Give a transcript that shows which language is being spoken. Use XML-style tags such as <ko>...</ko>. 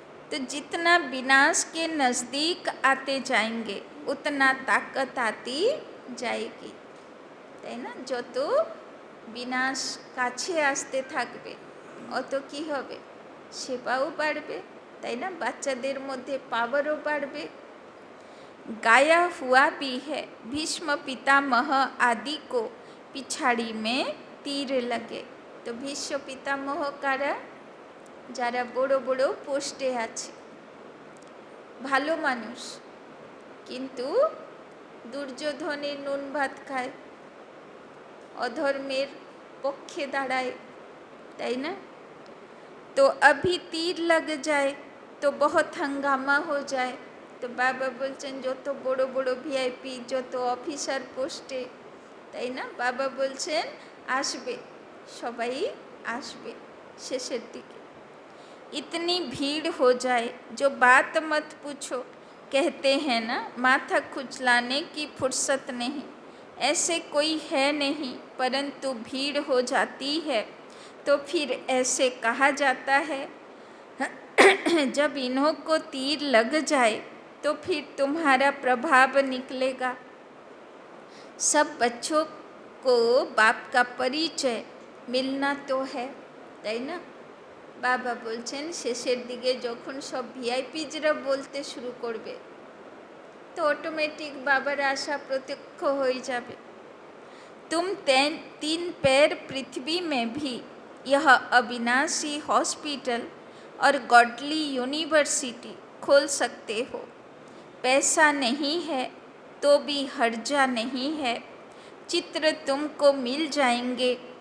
<hi>तो जितना विनाश के नज़दीक आते जाएंगे उतना ताकत आती जाएगी,</hi> <bn>তাই না? যত বিনাশ কাছে আসতে থাকবে অত কি হবে, সেবাও বাড়বে, তাই না? বাচ্চাদের মধ্যে পাওয়ারও বাড়বে।</bn> <hi>गाया हुआ भी है, भीष्म पितामह आदि को पिछाड़ी में तीर लगे।</hi> <bn>तो भीष्म पितामह कारा, যারা বড় বড় পোস্টে আছে, ভালো মানুষ, কিন্তু দুর্যোধনের নুন ভাত খায়, অধর্মের পক্ষে দাঁড়ায়, তাই না?</bn> <hi>তো अभी तीर लग जाए तो बहुत हंगामा हो जाए।</hi> <bn>তো বাবা বলছেন যত বড় বড় ভিআইপি, যত অফিসার পোস্টে, তাই না? বাবা বলছেন আসবে, সবাই আসবে শেষের দিকে।</bn> <hi>इतनी भीड़ हो जाए जो बात मत पूछो, कहते हैं ना माथा खुजलाने की फुर्सत नहीं, ऐसे कोई है नहीं, परंतु भीड़ हो जाती है तो फिर ऐसे कहा जाता है। जब इन्हों को तीर लग जाए तो फिर तुम्हारा प्रभाव निकलेगा। सब बच्चों को बाप का परिचय मिलना तो है,</hi> <bn>তাই না? বাবা বলছেন শেষের দিকে যখন সব ভিআইপিজরা বলতে শুরু করবে তো অটোমেটিক বাবার আশা প্রত্যক্ষ হয়ে যাবে।</bn> <hi>तुम 3 पैर पृथ्वी में भी यह अविनाशी हॉस्पिटल और गॉडली यूनिवर्सिटी खोल सकते हो। पैसा नहीं है तो भी हर्जा नहीं है, चित्र तुमको मिल जाएंगे।</hi>